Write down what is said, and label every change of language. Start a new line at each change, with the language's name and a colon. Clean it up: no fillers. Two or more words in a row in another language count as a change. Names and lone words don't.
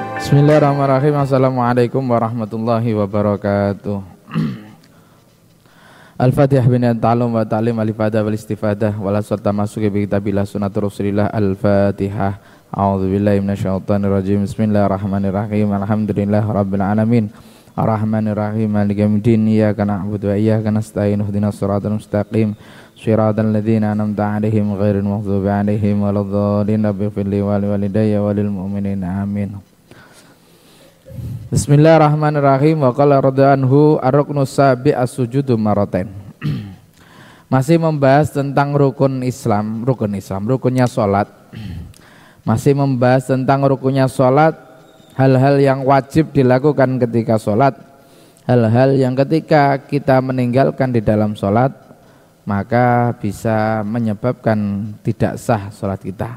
Arabic: بسم الله الرحمن الرحيم. السلام عليكم ورحمة الله وبركاته. الفاتحة بنية التعلم والتعليم الإفادة والاستفادة ولا سلطة مسكي بكتاب الله سنة رسول الله. Al-Fatihah. أعوذ بالله من الشيطان الرجيم. بسم الله الرحمن الرحيم. الحمد لله رب العالمين. الرحمن الرحيم. مالك يوم الدين. إياك نعبد وإياك نستعين. اهدنا الصراط المستقيم. صراط الذين أنعمت عليهم غير المغضوب عليهم ولا الضالين. رب اغفر لي ولوالدي وللمؤمنين. Amin. Bismillahirrahmanirrahim. وقال رضي الله الركن سابع السجود مرتين.
Indonesian: Masih membahas tentang rukunnya salat. Masih membahas tentang rukunnya salat, hal-hal yang wajib dilakukan ketika salat, hal-hal yang ketika kita meninggalkan di dalam salat maka bisa menyebabkan tidak sah salat kita.